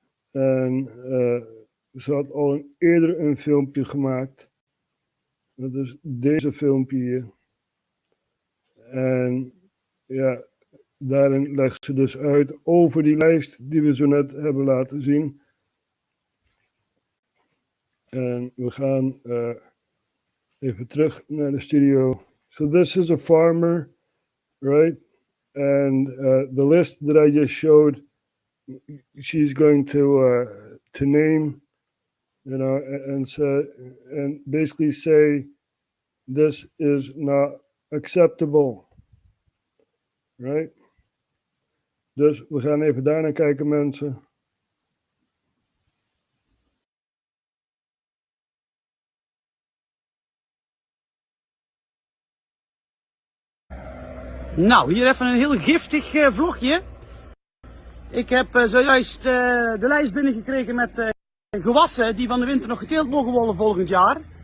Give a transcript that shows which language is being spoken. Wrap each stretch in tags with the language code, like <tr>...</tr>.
<nl>En ze had al eerder een filmpje gemaakt. Dat is deze filmpje hier. En ja, daarin legt ze dus uit over die lijst die we zo net hebben laten zien. En we gaan even terug naar de studio.</nl> <en>So this is a farmer, right? And the list that I just showed, she's going to name, you know, and basically say this is not acceptable, right?</en> <nl>Dus we gaan even daarnaar kijken, mensen. Nou, hier even een heel giftig vlogje. Ik heb zojuist de lijst binnengekregen met gewassen die van de winter nog geteeld mogen worden volgend jaar.</nl>